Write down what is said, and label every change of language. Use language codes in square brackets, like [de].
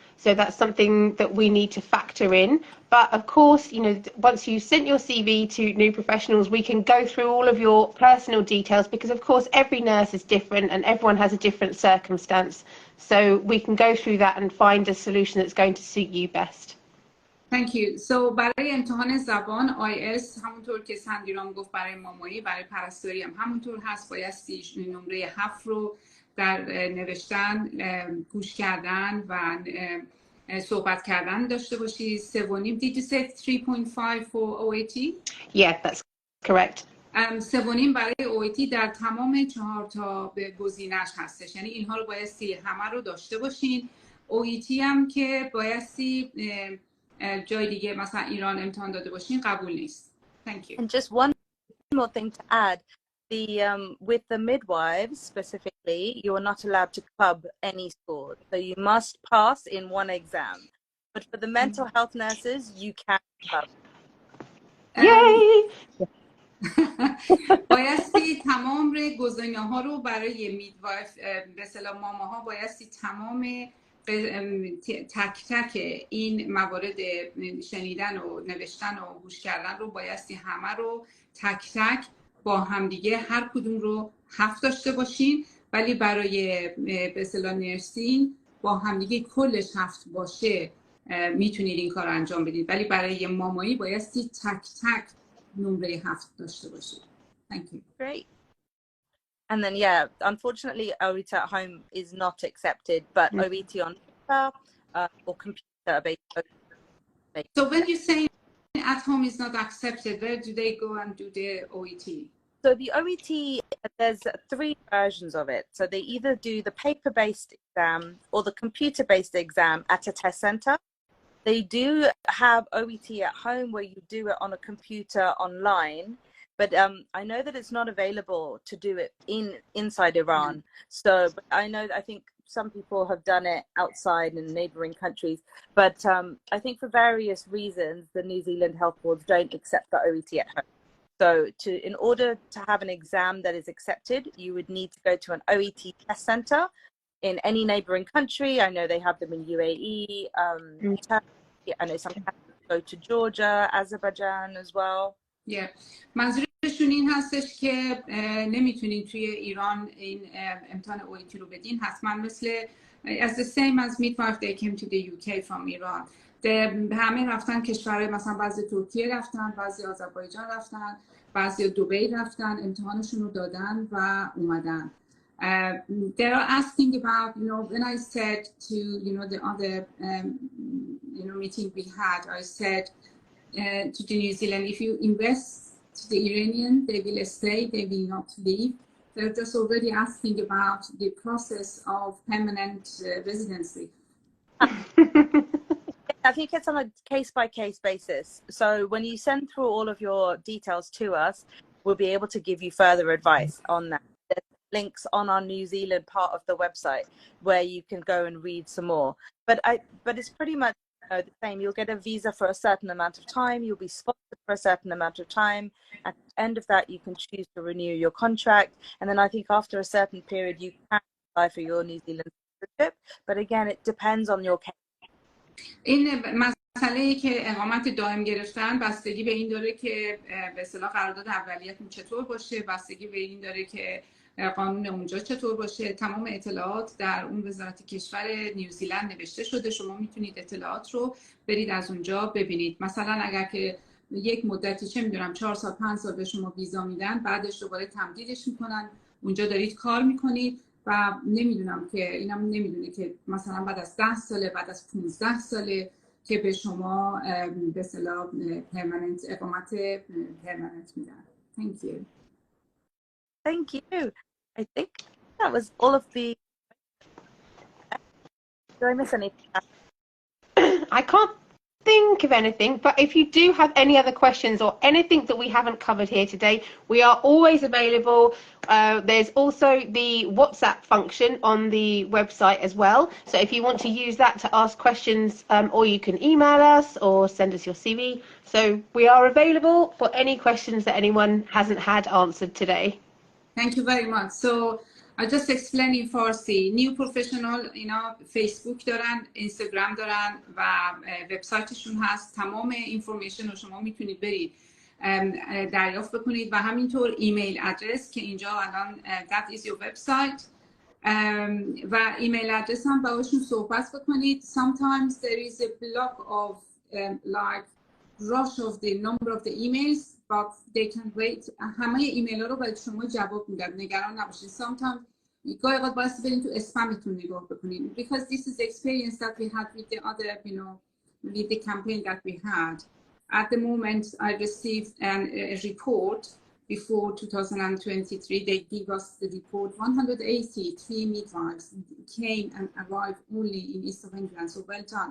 [en] So that's something that we need to factor in. But of course, you know, once you sent your CV to New Professionals, we can go through all of your personal details, because of course every nurse is different and everyone has a different circumstance. So we can go through that and find a solution that's going to suit you best. Thank you. [fa] So برای امتحان زبان IELTS همونطور که سندیرام گفت برای مامایی، برای پرستاری هم همونطور هست. بایستی نمره 7 رو در نوشتن، گوش کردن و صحبت کردن داشته باشی. [en] 3.5. Did you say 3.5 for OET? Yeah, that's correct. [fa] 3.5 برای OET در تمام 4 تا گزینش هستش. یعنی اینها رو بایستی همه رو داشته باشین. OET هم که بایستی جای دیگه مثلا ایران امتحان داده باشین قبول نیست. [en] Thank you. And just one more thing to add, with the midwives specifically, you are not allowed to club any scores, so you must pass in one exam. But for the mental health nurses, you can club. Yay! [fa] بایستی تمام گزینه‌ها رو برای میدوایف، به اصطلاح ماماها، بایستی تمام تک تک این موارد شنیدن و نوشتن و گوش کردن رو بایستی همه رو تک تک با همدیگه هر کدوم رو 7 داشته باشین، ولی برای به اصطلاح نرسینگ با همدیگه کلش 7 باشه میتونید این کار رو انجام بدید، ولی برای مامایی بایستی تک تک نمره 7 داشته باشید. [en] Thank you. Great. And then, yeah, unfortunately, OET at home is not accepted, but OET on paper or computer-based. So when you say at home is not accepted, where do they go and do the OET? So the OET, there's 3 versions of it. So they either do the paper-based exam or the computer-based exam at a test center. They do have OET at home where you do it on a computer online. But I know that it's not available to do it inside Iran. So I think some people have done it outside in neighboring countries. But I think for various reasons, the New Zealand health boards don't accept the OET at home. So in order to have an exam that is accepted, you would need to go to an OET test center in any neighboring country. I know they have them in UAE, Turkey. I know some countries go to Georgia, Azerbaijan as well. Yeah. [fa] منظورشون این هستش که نمیتونین توی ایران این امتحان OET رو بدین. حتما مثل [en] as the same as midwife they came to the UK from Iran. [fa] همه رفتن کشور، مثلا بعضی ترکیه رفتن، بعضی آذربایجان رفتن، بعضی دبی رفتن، امتحانشون رو دادن و اومدن. [en] They are asking about, you know, when I said to, you know, the other, you know, meeting we had, I said to the New Zealand. If you invest to the Iranian, they will stay, they will not leave. They're just already asking about the process of permanent residency. I think it's on a case-by-case basis. So when you send through all of your details to us, we'll be able to give you further advice on that. There's links on our New Zealand part of the website where you can go and read some more. But it's pretty much the same. You'll get a visa for a certain amount of time. You'll be sponsored for a certain amount of time. At the end of that, you can choose to renew your contract. And then I think after a certain period, you can apply for your New Zealand citizenship. But again, it depends on your case. [fa] این مسئله که اقامت دائم گرفتن بستگی به این داره که به اصطلاح قرارداد اولیتون چطور باشه، بستگی به این داره که قانون اونجا چطور باشه. تمام اطلاعات در اون وزارت کشور نیوزیلند نوشته شده، شما میتونید اطلاعات رو برید از اونجا ببینید. مثلا اگر که یک مدتی چه میدونم 4 سال 5 سال به شما ویزا میدن، بعدش دوباره تمدیدش میکنن، اونجا دارید کار میکنید و نمیدونم که اینم نمیدونه که مثلا بعد از 10 ساله، بعد از 15 ساله که به شما به اصطلاح پرمننت اقامت پرمننت میدن. [en] Thank you. Thank you. I think that was all of the. Did I miss anything? I can't think of anything, but if you do have any other questions or anything that we haven't covered here today, we are always available. There's also the WhatsApp function on the website as well, so if you want to use that to ask questions, or you can email us or send us your CV. So we are available for any questions that anyone hasn't had answered today. Thank you very much. So I just explain in فارسی. [fa] نیو پروفشنال اینا فیسبوک دارن، اینستاگرام دارن و وبسایتشون هست. تمام اینفورمیشن رو شما میتونید برید دریافت بکنید و همینطور ایمیل ادرس که اینجا الان [en] that is your website [fa] و ایمیل ادرس هم باهاشون صحبت بکنید. [en] Sometimes there is a block of like rush of the number of the emails, but they can wait. [fa] همه ایمیل ها رو باید شما جواب میدن، نگران نباشید. Sometimes گاهی اوقات باید برید تو اسپمتون نگاه بکنید. [en] Because this is the experience that we had with the other, you know, with the campaign that we had. At the moment, I received a report before 2023. They give us the report. 183 midwives came and arrived only in East of England. So well done.